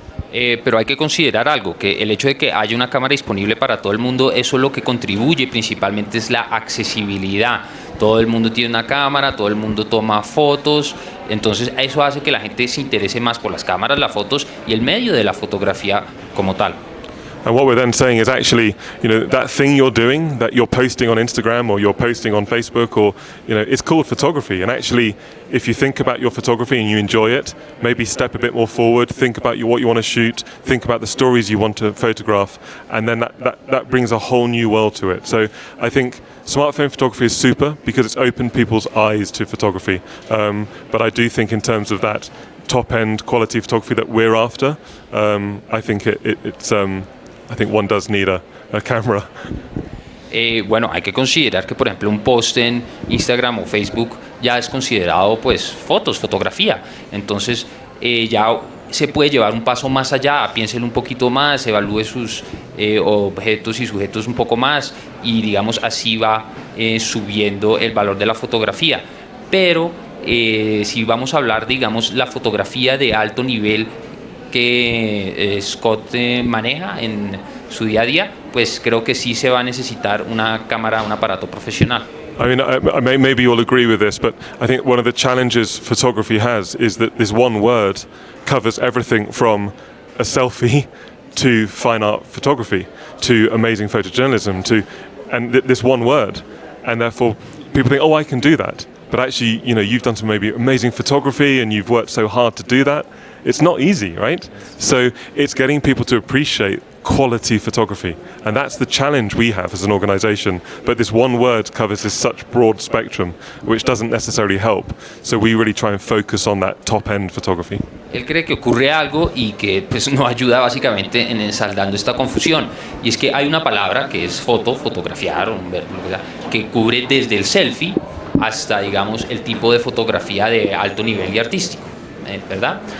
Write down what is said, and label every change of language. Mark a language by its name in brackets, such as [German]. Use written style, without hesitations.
[Spanish] Pero hay que considerar algo, que el hecho de que haya una cámara disponible para todo el mundo, eso lo que contribuye principalmente es la accesibilidad. Todo el mundo tiene una cámara, todo el mundo toma fotos, entonces eso hace que la gente se interese más por las cámaras, las fotos y el medio de la fotografía como tal. [English] And what we're then saying is actually, you know, that thing you're doing, that you're posting on Instagram or you're posting on Facebook or, you know, it's called photography. And actually, if you think about your photography and you enjoy it, maybe step a bit more forward, think about what you want to shoot, think about the stories you want to photograph, and then that brings a whole new world to it. So I think smartphone photography is super because it's opened people's eyes to photography. But I do think in terms of that top-end quality photography that we're after, I think it's I think one does need a camera. [Spanish] Bueno, hay que considerar que, por ejemplo, un post en Instagram o Facebook ya es considerado, pues, fotografía. Entonces, ya se puede llevar un paso más allá, piénselo un poquito más, evalúe sus objetos y sujetos un poco más y, digamos, así va subiendo el valor de la fotografía. Pero si vamos a hablar, digamos, la fotografía de alto nivel que Scott maneja en su día a día, pues creo que sí se va a necesitar una cámara, un aparato profesional. [English] I mean, maybe you'll agree with this, but I think one of the challenges photography has is that this one word covers everything from a selfie to fine art photography to amazing photojournalism and this one word, and therefore people think, oh, I can do that. But actually, you know, you've done some maybe amazing photography and you've worked so hard to do that. It's not easy, right? So it's getting people to appreciate quality photography. And that's the challenge we have as an organization. But this one word covers this such broad spectrum, which doesn't necessarily help. So we really try and focus on that top-end photography. [Spanish] Él cree que ocurre algo y que pues no ayuda básicamente en ensaldando esta confusión. Y es que hay una palabra que es fotografiar, o un verbo, que cubre desde el selfie hasta, digamos, el tipo de fotografía de alto nivel y artístico, ¿verdad?